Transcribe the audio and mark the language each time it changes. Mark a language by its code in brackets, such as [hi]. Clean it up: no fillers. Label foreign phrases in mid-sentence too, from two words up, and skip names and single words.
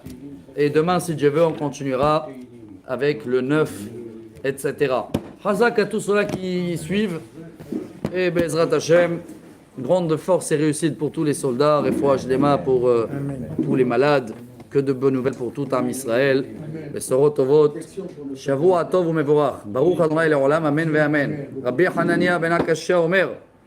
[fr] Et demain, si Dieu veut, on continuera avec le 9, etc. Hazak à tous ceux-là qui suivent. Et [he] בעזרת השם, [fr] grande force et réussite pour tous les soldats. [he] רפואה שלמה [fr] pour tous les malades. Que de bonnes nouvelles pour tout Am Israël. [he] בשורות טובות. שבוע טוב ומבורך. ברוך ה' לעולם. אמן ואמן. רבי חנניא בן עקשיא אומר.